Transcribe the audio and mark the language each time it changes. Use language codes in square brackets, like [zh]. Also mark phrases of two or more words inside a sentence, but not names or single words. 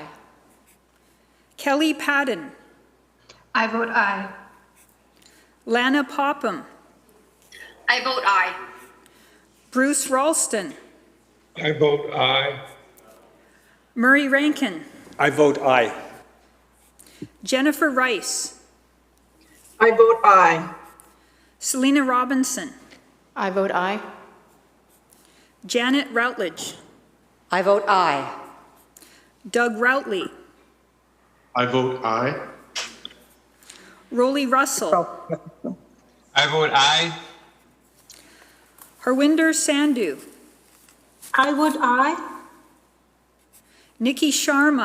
[en] Kelly Padden. I vote aye. Lana Popham. I vote aye. Bruce Ralston. I vote aye. Murray Rankin. I vote aye. Jennifer Rice. I vote aye. Selena Robinson. I vote aye. Janet Routledge. I vote aye. Doug Routley. I vote aye. Rolly Russell. I vote aye. Harwinder Sandhu. I vote aye. Nikki Sharma.